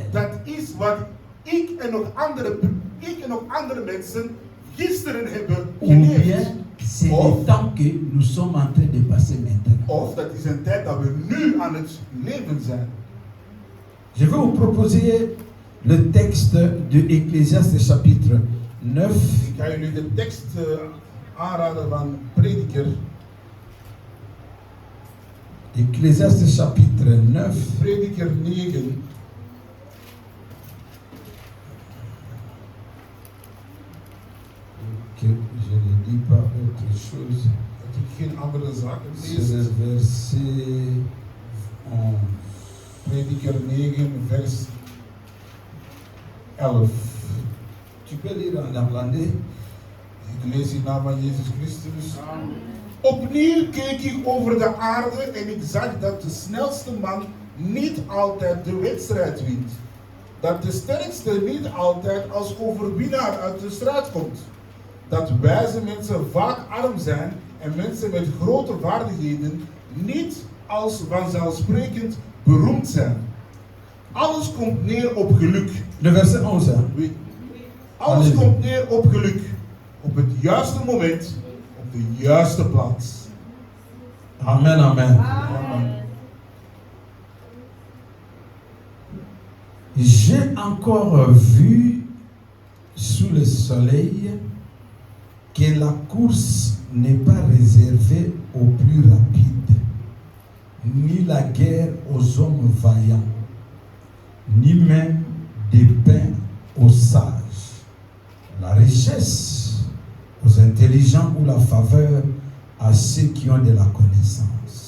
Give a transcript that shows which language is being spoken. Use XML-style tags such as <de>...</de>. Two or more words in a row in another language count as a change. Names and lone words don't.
<nl>dat is wat ik en nog andere mensen gisteren hebben</nl> <fr>Ou</fr> <nl>geleefd.</nl> <fr>bien c'est</fr> <nl>Of-</nl> <fr>le temps que nous sommes en train de passer maintenant.</fr> <nl>Of dat is een tijd dat we nu aan het leven zijn.</nl> <fr>Je vais vous proposer le texte de Ecclésiaste chapitre 9,</fr> <nl>Ik ga jullie de tekst aanraden van Prediker.</nl> <fr>Ecclésiaste chapitre 9,</fr> <nl>Prediker 9.</nl> <fr>que je ne dis pas autre chose,</fr> <nl>Dat ik geen andere zaken</nl> <fr>c'est le</fr> <nl>lees.</nl> <fr>verset 11.</fr> <nl>Prediker 9, vers 11.</nl> <fr>Tu peux lire en néerlandais?</fr> <nl>Ik lees in naam van Jezus Christus. Opnieuw keek ik over de aarde en ik zag dat de snelste man niet altijd de wedstrijd wint. Dat de sterkste niet altijd als overwinnaar uit de strijd komt. Dat wijze mensen vaak arm zijn en mensen met grote vaardigheden niet als vanzelfsprekend beroemd zijn. Alles komt neer op geluk.</nl> <fr>Le verset 11. Hein? Oui.</fr> <nl>Alles Allee. komt neer op geluk. Op het juiste moment, op de juiste plaats. Amen, amen. Amen.</nl> <fr>J'ai encore vu sous le soleil que la course n'est pas réservée aux plus rapides, ni la guerre aux hommes vaillants, ni même des pains aux sages, la richesse aux intelligents ou la faveur à ceux qui ont de la connaissance.</fr>